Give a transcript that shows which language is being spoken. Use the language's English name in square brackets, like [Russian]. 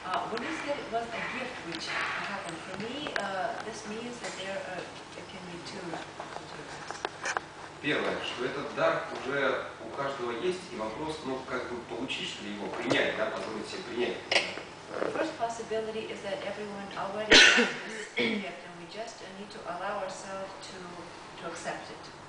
[English] When you said it was a gift which happened, for me, this means that there can be two alternatives. [Russian] Первое, что этот дар уже у каждого есть, и вопрос, ну, как бы получить ли его, принять, да, позволить себе принять. [English] The first possibility is that everyone already has this gift, and we just need to allow ourselves to accept it.